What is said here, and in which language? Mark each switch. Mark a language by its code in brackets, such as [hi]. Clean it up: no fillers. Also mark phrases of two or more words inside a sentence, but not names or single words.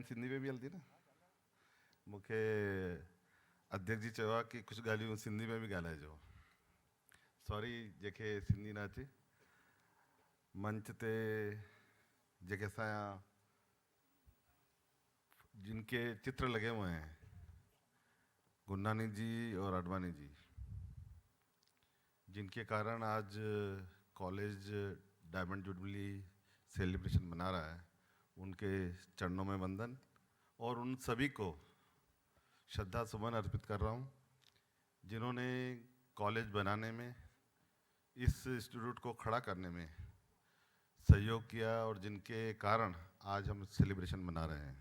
[sd] सिंधी में बि हलंदी न मूंखे अध्यक्ष जी चयो आहे कि कुझु ॻाल्हियूं सिंधी में बि ॻाल्हाइजो सॉरी जेके सिंधी न अचे मंच ते जेके असांजा [hi] जिनके चित्र लगे हुए हैं गुरनानी जी और अडवाणी जी जिनके कारण आज कॉलेज [en] diamond jubilee celebration [hi] मना रहा है उनके चरणों में वंदन और उन सभी को श्रद्धा सुमन अर्पित कर रहा हूँ जिन्होंने कॉलेज बनाने में इस इंस्टीट्यूट को खड़ा करने में सहयोग किया और जिनके कारण आज हम सेलिब्रेशन मना रहे हैं।